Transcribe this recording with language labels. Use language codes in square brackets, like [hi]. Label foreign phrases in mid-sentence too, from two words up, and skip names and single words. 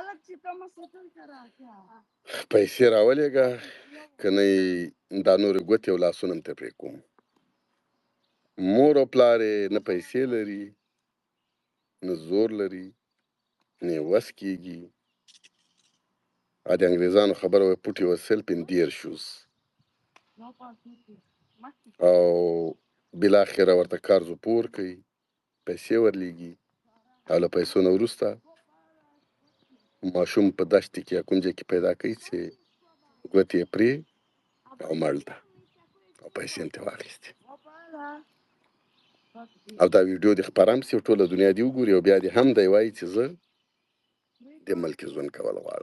[ps] پیسې راولېږه که نه دا نورې ګوتې او لاسونه هم ته پرې کوم مور او پلار نه پیسې لري نه زور لري نه وس کېږي د انګریزانو خبره وایي [en] put yourself in their shoes [ps] او بالاخره ورته قرض پور کوي پیسې ورلیږي او له پیسو نه وروسته ماشوم په دشتې کې یا کوم ځای کې پیدا کوي چې ګوتې یې پرې او مړ ده او پیسې هم ترې واخیستې او دا ویډیو دې خپاره هم سي ټوله دنیا دې وګوري او بیا دې هم دی وایي چې زه د ملک ژوند کول غواړم.